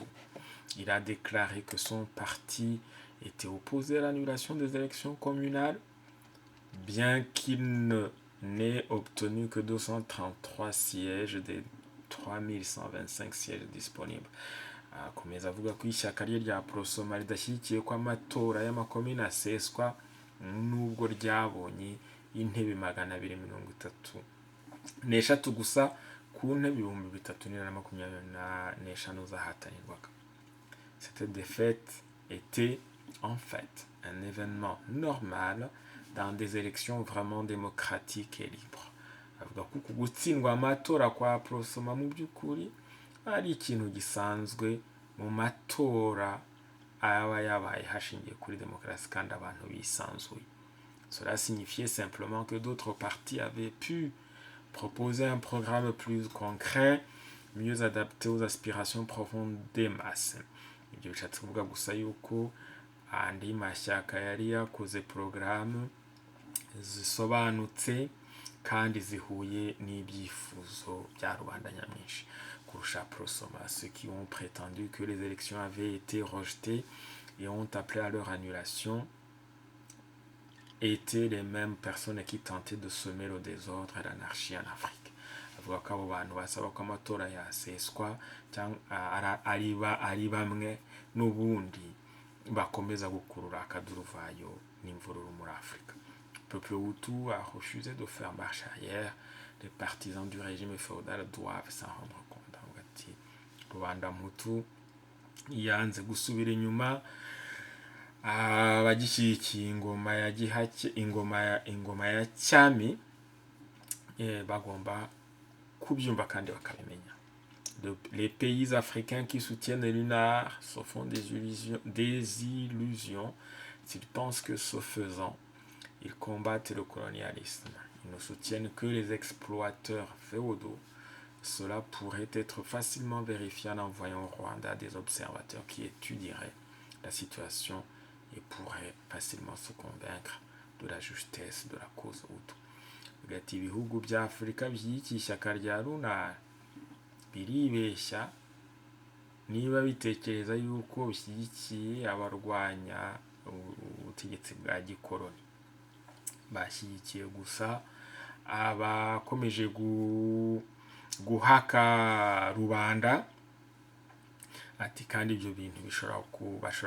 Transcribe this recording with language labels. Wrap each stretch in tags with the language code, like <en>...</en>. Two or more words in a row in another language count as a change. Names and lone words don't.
<fr>Il a déclaré que son parti était opposé à l'annulation des élections communales, bien qu'il n'ait obtenu que 233 sièges des 3125 sièges disponibles.</fr> <rw>Akomeza avuga ko ishyaka rye rya Prosoma ridashyigikiye ko amatora y'amakomine aseswa nubwo ryabonye intebe 233 gusa ku ntebe 3,325 zahatanirwaga.</rw> <fr>Cette défaite était en fait un événement normal dans des élections vraiment démocratiques et libres.</fr> <rw>Avuga ko gutsindwa amatora kwa Prosoma mu by'ukuri ari ikintu gisanzwe mu matora aba yabaye hashingiye kuri demokarasi kandi abantu bisanzuye.</rw> <fr>Cela signifiait simplement que d'autres partis avaient pu proposer un programme plus concret, mieux adapté aux aspirations profondes des masses.</fr> <rw>Ibyo bishatse kuvuga gusa yuko andi mashyaka yari yakoze porogaramu zisobanutse kandi zihuye n'ibyifuzo bya rubanda nyamwinshi kurusha Prosoma.</rw> <fr>Ceux qui ont prétendu que les élections avaient été rejetées et ont appelé à leur annulation étaient les mêmes personnes qui tentaient de semer le désordre et l'anarchie en Afrique.</fr> <rw>Avuga ko abo bantu basaba ko amatora yaseswa ari bamwe n'ubundi bakomeza gukurura akaduruvayo n'imvururu muri Afrika.</rw> <fr>Le peuple Hutu a refusé de faire marche arrière. Les partisans du régime féodal doivent s'en rendre compte.</fr> <rw>Rubanda Mhutu yanze gusubira inyuma, abagishyigikiye ingoma ya Gihake, ingoma ya cyami bagomba kubyumva kandi bakabimenya.</rw> <fr>Les pays africains qui soutiennent l'UNAR se font des illusions s'ils pensent que ce faisant, ils combattent le colonialisme. Ils ne soutiennent que les exploiteurs féodaux. Cela pourrait être facilement vérifié en envoyant au Rwanda des observateurs qui étudieraient la situation et pourraient facilement se convaincre de la justesse de la cause Hutu.</fr> <rw>Hagati ibihugu bya Afurika by'iki shyaka rya RUNAR biribeshya niba bitekereza yuko bishyigikiye abarwanya ubutegetsi bwa gikoloni. Bashyigikiye gusa abakomeje guhaka rubanda, ati kandi ibyo bintu bashobora</rw>